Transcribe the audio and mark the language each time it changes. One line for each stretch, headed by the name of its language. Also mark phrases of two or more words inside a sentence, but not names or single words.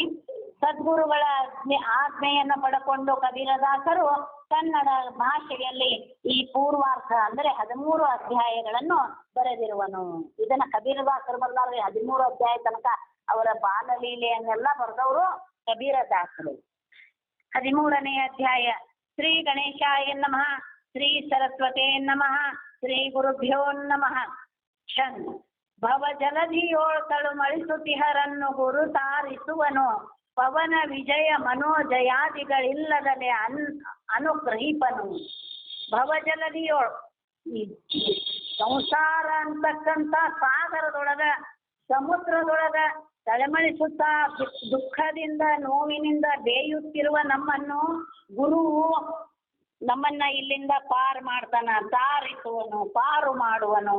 Kannada: ಸದ್ಗುರುಗಳ ಆಜ್ಞೆಯನ್ನು ಪಡ್ಕೊಂಡು ಕಬೀರದಾಸರು ಕನ್ನಡ ಭಾಷೆಯಲ್ಲಿ ಈ ಪೂರ್ವಾರ್ಥ ಅಂದರೆ 13 ಅಧ್ಯಾಯಗಳನ್ನು ಬರೆದಿರುವನು. ಇದನ್ನ ಕಬೀರದಾಸರು ಬರಲಾರ್ದೆ 13 ಅಧ್ಯಾಯ ತನಕ ಅವರ ಬಾಲಲೀಲೆಯನ್ನೆಲ್ಲ ಬರೆದವರು ಕಬೀರದಾಸರು. 13ನೇ ಅಧ್ಯಾಯ.
Sanskrit: ಶ್ರೀ ಗಣೇಶಾಯ ನಮಃ, ಶ್ರೀ ಸರಸ್ವತೇ ನಮಃ, ಶ್ರೀ ಗುರುಭ್ಯೋ ನಮಃ.
Kannada: ಕ್ಷನ್ ಭವ ಜಲಧಿಯೋಳ್ ತಳುಮಳಿಸುತಿಹರನ್ನು ಗುರು ತಾರಿಸುವನು, ಪವನ ವಿಜಯ ಮನೋಜಯಾದಿಗಳಿಲ್ಲದಲೆ ಅನುಗ್ರಹಿಪನು. ಭವಜಲಧಿಯೋಳ್ ಸಂಸಾರ ಅಂತಕ್ಕಂಥ ಸಾಗರದೊಳಗ ಸಮುದ್ರದೊಳಗ ತಳಮಳಿಸುತ್ತ ದುಃಖದಿಂದ ನೋವಿನಿಂದ ಬೇಯುತ್ತಿರುವ ನಮ್ಮನ್ನು ಗುರು ನಮ್ಮನ್ನ ಇಲ್ಲಿಂದ ಪಾರು ಮಾಡ್ತಾನ, ತಾರಿಸುವನು, ಪಾರು ಮಾಡುವನು.